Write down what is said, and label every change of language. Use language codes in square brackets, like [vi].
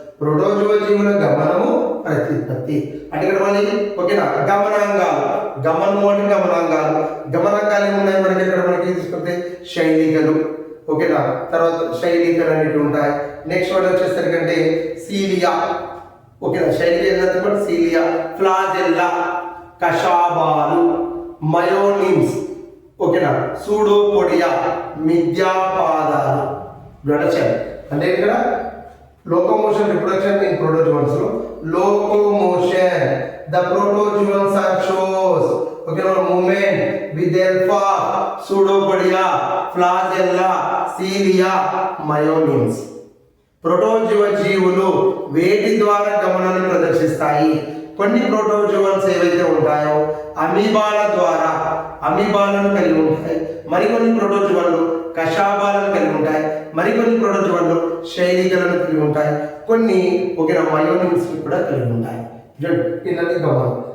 [te] ప్రోటోజువ జీవుల గమనము ప్రత్యుత్పత్తి అంటే ఇక్కడ మళ్ళీ ఓకేనా, గమనము అంటే గమనాంగాలు ఏమున్నాయి మనకి ఇక్కడ మనకి తీసుకుంటే శైలికలు, ఓకేనా, తర్వాత శైలికలు అనేవి ఉంటాయి. నెక్స్ట్ వర్డ్ వచ్చేసరికంటే సీలియా, ఓకేనా, శైలి ఏంటంటే సీలియా, ఫ్లాజెల్లా, కషాబాలు, మయోనిమ్స్, ఓకేనా, సూడోపోడియా, మిథ్యాపాదాలు. అంటే ఇక్కడ [en] Locomotion, reproduction in protozoans లో locomotion, the protozoans are shows, okay, movement with alpha, pseudopodia, flagella, cilia, myonims. [te] ప్రోటోజువ జీవులు వేటి ద్వారా గమనాన్ని ప్రదర్శిస్తాయి. కొన్ని ప్రోటోజువన్స్ ఏవైతే ఉంటాయో అమీబాల ద్వారా అమీబాలను కలిగి ఉంటాయి, మరికొన్ని ప్రోటోజువన్లు కషాబాలను కలిగి ఉంటాయి, మరికొన్ని ప్రోటోజువన్లు శైలికలను కలిగి ఉంటాయి, కొన్ని ఒకే మయోనిమ్స్ కూడా కలిగి ఉంటాయి. గమనం.